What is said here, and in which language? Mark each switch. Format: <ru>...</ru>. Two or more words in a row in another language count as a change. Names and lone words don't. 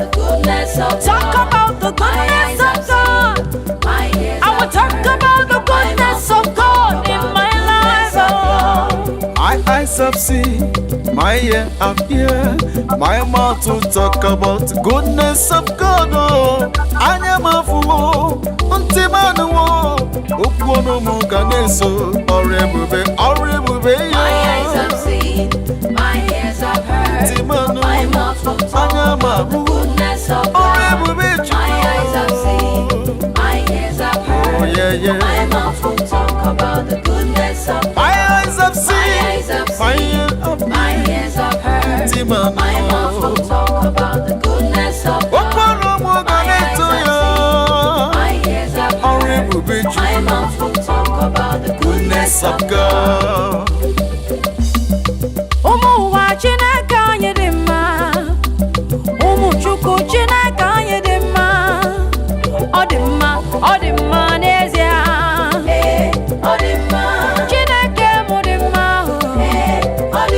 <en>Talk about the goodness of God. I will talk about the goodness of God in my life. Oh. My eyes have seen, my ear have heard, my mouth will talk about the goodness of God.</en> <ig>Oh, anya mafuo, ntị manuo, okwu ọnụ m ga na-eso ọrụ ebube ya.</ig> <en>My eyes have seen, my ears have heard,</en> <ig>Ntị manu,</ig> <en>my mouth will talk</en> <ig>anya</ig> <en>about the</en> <ig>mafu,</ig> <en>goodness of</en> <ig>ọrụ</ig> <en>God.</en> <ig>ebube</ig> <en>My eyes have seen,</en> <ig>Chukwu.</ig> <en>my ears have heard, Oh yeah. my mouth will talk about the goodness of God. My eyes have My seen, eyes have my seen, ear have my ears have heard,</en> <ig>Ntị manu,</ig> <en>my mouth will talk about the goodness of</en> <ig>okwu</ig> <en>God.</en> <ig>ọnụ m ga na-eto ya.</ig> <en>My ears have</en> <ig>Ọrụ</ig> <en>heard,</en> <ig>ebube</ig> <en>my</en> <ig>Chukwu.</ig> <en>mouth will talk about the goodness Goodness of of God. God.</en> <ig>Ụmụ ụwa Chineke anyị dị mma, ụmụ Chukwu Chineke anyị dị mma. Ọ dị mma, ọ dị mma n'ezie. Ọ dị mma, Chineke mụ dị mma. ọ dị</ig>